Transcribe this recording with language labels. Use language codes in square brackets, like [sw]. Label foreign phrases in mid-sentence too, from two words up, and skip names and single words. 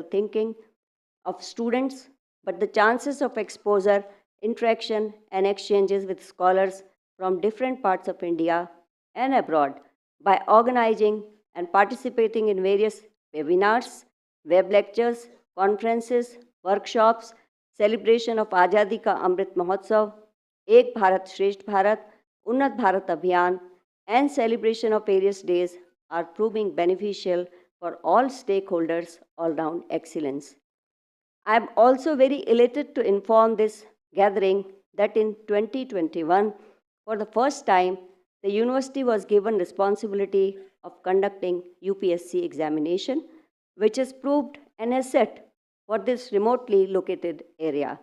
[en] thinking of students, but the chances of exposure, interaction, and exchanges with scholars from different parts of India and abroad by organizing and participating in various webinars, web lectures, conferences, workshops, celebration of Azadi Ka Amrit Mahotsav, Ek Bharat Shresht Bharat, Unnat Bharat Abhiyan, and celebration of various days are proving beneficial for all stakeholders all-round excellence. I am also very elated to inform this gathering that in 2021, for the first time, the university was given responsibility of conducting UPSC examination, which has proved an asset for this remotely located area.